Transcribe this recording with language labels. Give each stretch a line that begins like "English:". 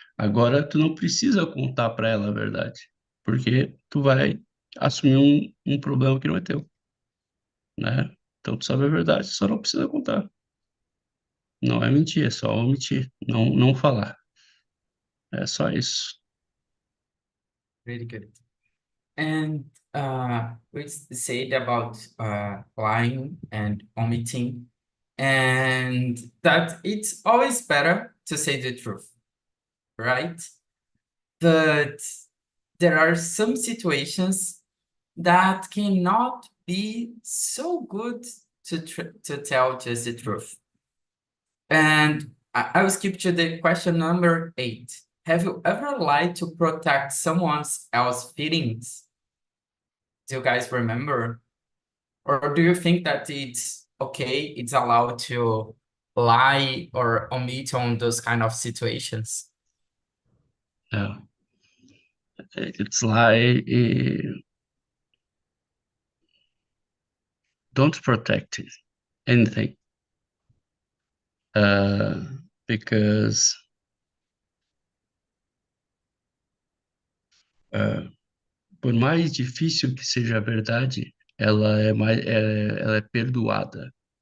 Portuguese: Agora, tu não precisa contar para ela a verdade, porque tu vai assumir um problema que não é teu, né? Então, tu sabe a verdade, só não precisa contar. Não é mentir, é só omitir, não falar. É só isso.
English: Really good. And we said about lying and omitting, and that it's always better to say the truth, right? But there are some situations that cannot be so good to tell just the truth. And I will skip to the question number 8. Have you ever lied to protect someone else's feelings? Do you guys remember? Or do you think that it's okay, it's allowed to lie or omit on those kind of situations?
Portuguese: É.
English: It's like don't protect anything because
Portuguese: por mais difícil que seja a verdade, ela é perdoada.